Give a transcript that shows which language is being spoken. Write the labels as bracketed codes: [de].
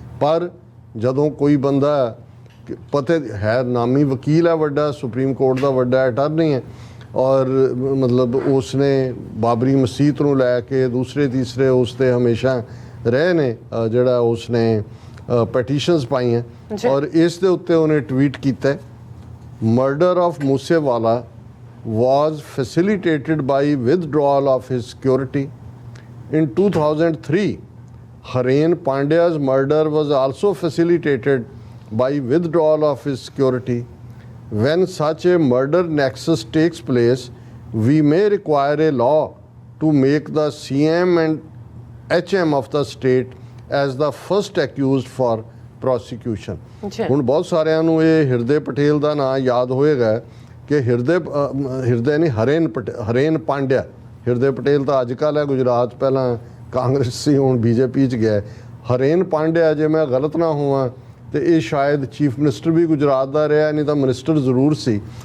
[pa] ਪਰ ਜਦੋਂ ਕੋਈ ਬੰਦਾ ਪਤਾ ਹੈ ਨਾਮੀ ਵਕੀਲ ਹੈ ਵੱਡਾ, ਸੁਪਰੀਮ ਕੋਰਟ ਦਾ ਵੱਡਾ ਅਟਾਰਨੀ ਹੈ, ਔਰ ਮਤਲਬ ਉਸਨੇ ਬਾਬਰੀ ਮਸਜਿਦ ਨੂੰ ਲੈ ਕੇ ਦੂਸਰੇ ਤੀਸਰੇ ਉਸ 'ਤੇ ਹਮੇਸ਼ਾ ਰਹੇ ਨੇ, ਜਿਹੜਾ ਉਸਨੇ ਪੈਟੀਸ਼ਨਸ ਪਾਈਆਂ। ਔਰ ਇਸ ਦੇ ਉੱਤੇ ਉਹਨੇ ਟਵੀਟ ਕੀਤਾ, murder of Moosewala [en] was facilitated by withdrawal of his security. In 2003, Hareen Pandya's murder was also facilitated by withdrawal of his security. when such a murder nexus takes place, we may require a law to make the CM and HM of the state as the first accused for prosecution. [pa] ਅੱਛਾ ਹੁਣ ਬਹੁਤ ਸਾਰਿਆਂ ਨੂੰ ਇਹ ਹਿਰਦੇ ਪਟੇਲ ਦਾ ਨਾਂ ਯਾਦ ਹੋਏਗਾ ਕਿ ਹਿਰਦੇ ਨਹੀਂ ਹਰੇਨ ਪਾਂਡਿਆ। ਹਿਰਦੇ ਪਟੇਲ ਤਾਂ ਅੱਜ ਕੱਲ੍ਹ ਹੈ ਗੁਜਰਾਤ, ਪਹਿਲਾਂ ਕਾਂਗਰਸ ਸੀ, ਹੁਣ ਬੀਜੇਪੀ 'ਚ ਗਿਆ। ਹਰੇਨ ਪਾਂਡਿਆ, ਜੇ ਮੈਂ ਗਲਤ ਨਾ ਹੋਵਾਂ ਤੇ ਇਹ ਸ਼ਾਇਦ ਚੀਫ ਮਿਨਿਸਟਰ ਵੀ ਗੁਜਰਾਤ ਦਾ ਰਿਹਾ, ਨਹੀਂ ਤਾਂ ਮਿਨਿਸਟਰ ਜ਼ਰੂਰ ਸੀ।